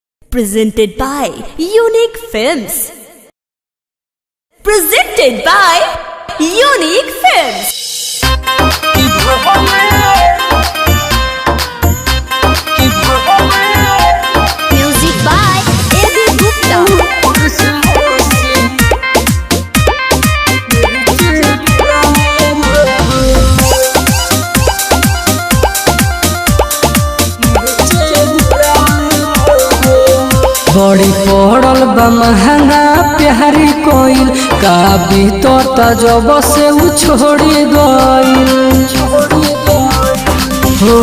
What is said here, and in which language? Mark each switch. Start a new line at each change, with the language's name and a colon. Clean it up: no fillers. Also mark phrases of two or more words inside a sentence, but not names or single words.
English: Presented by Unique Films. Presented by Unique Films. Music by A.B. Gupta.
Bhojpuri: बड़ी पड़ल बा महंगा प्यारी कोइल का बीतता जब से उ छोड़ी गइल हो।